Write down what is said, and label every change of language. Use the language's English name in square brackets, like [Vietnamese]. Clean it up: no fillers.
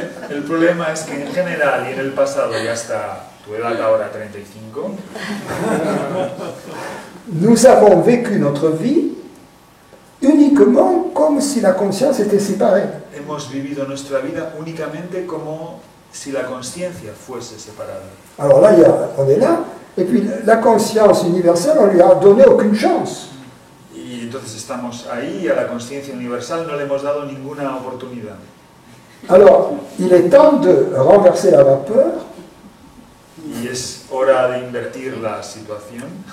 [Spanish] El problema es que en general y en el pasado, y hasta tu edad ahora, 35, [French] nous avons vécu notre vie uniquement comme si la conscience était séparée. [Spanish] hemos vivido nuestra vida únicamente como si la consciencia fuese separada. [French] Alors là, on est là, et puis la conscience universelle, on lui a donné aucune chance. [Spanish] Y entonces estamos ahí y a la consciencia universal no le hemos dado ninguna oportunidad. [French] Alors, il est temps de renverser la vapeur [Spanish] Y es hora de invertir la situación.